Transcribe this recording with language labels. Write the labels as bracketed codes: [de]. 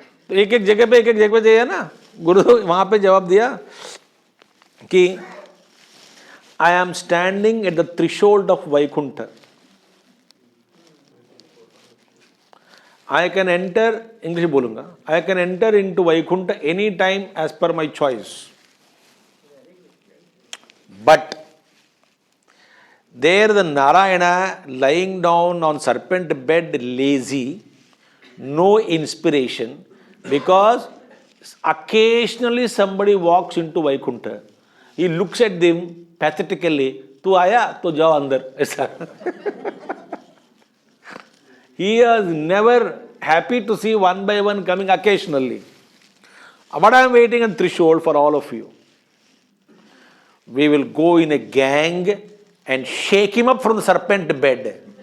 [hi] तो एक एक जगह पे है ना, गुरुदेव वहां पे जवाब दिया कि [en] I am standing at the threshold of Vaikuntha, I can enter, [hi] English बोलूंगा, [en] I can enter into Vaikuntha any time as per my choice. But there the Narayana lying down on serpent bed, lazy, no inspiration, because occasionally somebody walks into Vaikuntha. He looks at them pathetically, [hi] तू आया तो जाओ अंदर, ऐसा। [en] He is never happy to see one by one coming occasionally. But I am waiting on threshold for all of you. We will go in a gang and shake him up from the serpent bed.